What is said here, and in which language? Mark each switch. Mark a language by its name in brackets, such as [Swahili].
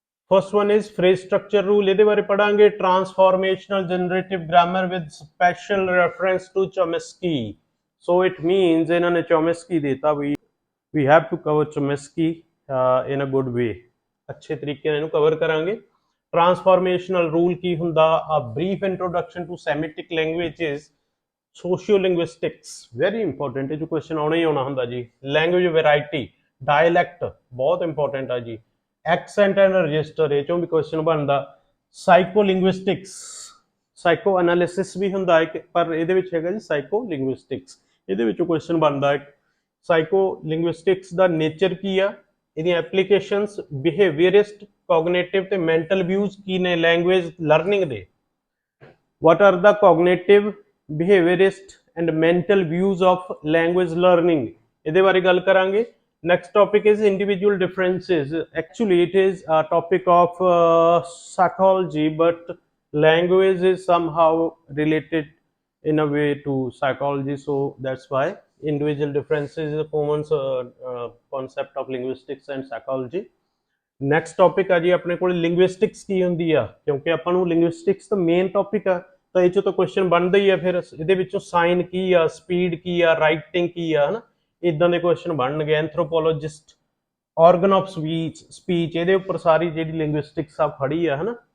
[English] first one is phrase structure rule, [Punjabi] ਇਹਦੇ ਬਾਰੇ ਪੜਾਂਗੇ। [English] Transformational generative grammar with special reference to Chomsky. [Punjabi] So it means ਇਹਨਾਂ ਨੇ Chomsky ਦੇਤਾ ਵੀ [English] we have to cover Chomsky in a good way, [Punjabi] ਅੱਛੇ ਤਰੀਕੇ ਨਾਲ ਇਹਨੂੰ ਕਵਰ ਕਰਾਂਗੇ। ਟਰਾਂਸਫਾਰਮੇਸ਼ਨਲ ਰੂਲ ਕੀ ਹੁੰਦਾ? [English] a brief introduction to Semitic languages, sociolinguistics, very important, [Punjabi] ਇਹ ਜੋ ਕੁਐਸਚਨ ਆਉਣਾ ਹੀ ਆਉਣਾ ਹੁੰਦਾ ਜੀ। ਲੈਂਗੁਏਜ ਵੈਰਾਈਟੀ, ਡਾਇਲੈਕਟ ਬਹੁਤ ਇੰਪੋਰਟੈਂਟ ਆ ਜੀ। ਐਕਸੈਂਟ ਐਂਡ ਰਜਿਸਟਰ, ਇਹ ਚੋਂ ਵੀ ਕੁਐਸਚਨ ਬਣਦਾ। ਸਾਈਕੋਲਿੰਗੁਇਸਟਿਕਸ, ਸਾਈਕੋ ਐਨਾਲਿਸਿਸ ਵੀ ਹੁੰਦਾ ਇੱਕ, ਪਰ ਇਹਦੇ ਵਿੱਚ ਹੈਗਾ ਜੀ ਸਾਈਕੋਲਿੰਗੁਇਸਟਿਕਸ, ਇਹਦੇ ਵਿੱਚੋਂ ਕੁਐਸਚਨ ਬਣਦਾ ਇੱਕ। ਸਾਈਕੋ ਲਿੰਗੁਇਸਟਿਕਸ ਦਾ ਨੇਚਰ ਕੀ ਆ, ਇਹਦੀਆਂ ਐਪਲੀਕੇਸ਼ਨਸ, ਬਿਹੇਵੀਅਰਿਸਟ, ਕੋਗਨੀਟਿਵ ਤੇ ਮੈਂਟਲ ਵਿਊਜ਼ ਕੀ ਨੇ ਲੈਂਗੁਏਜ ਲਰਨਿੰਗ ਦੇ। [English] what are the cognitive, behaviourist and mental views of language learning, [Punjabi] ਇਹਦੇ ਬਾਰੇ ਗੱਲ ਕਰਾਂਗੇ। [English] Next topic is individual differences. Actually, it is a topic of psychology, but language is somehow related in a way to psychology. So that's why individual differences is a common concept of linguistics and psychology. [Punjabi] Next topic ਆ ਜੀ ਆਪਣੇ ਕੋਲ linguistics ਕੀ ਹੁੰਦੀ ਆ, ਕਿਉਂਕਿ ਆਪਾਂ ਨੂੰ linguistics ਤਾਂ ਮੇਨ ਟੌਪਿਕ ਆ, ਤਾਂ ਇਹ 'ਚੋਂ ਤਾਂ ਕੁਐਸਚਨ ਬਣਦਾ ਹੀ ਆ। ਫਿਰ ਇਹਦੇ ਵਿੱਚੋਂ ਸਾਈਨ ਕੀ ਆ, ਸਪੀਡ ਕੀ ਆ, ਰਾਈਟਿੰਗ ਕੀ ਆ, ਹਨਾ, ਇਦਾਂ ਦੇ ਕੁਐਸਚਨ ਬਣਨਗੇ। ਐਂਥਰੋਪੋਲੋਜਿਸਟ, ਆਰਗਨ ਆਫ ਸਪੀਚ, ਇਹਦੇ ਉੱਪਰ ਸਾਰੀ ਜਿਹੜੀ ਲਿੰਗੁਇਸਟਿਕਸ ਆ ਖੜੀ ਆ, ਹਨਾ।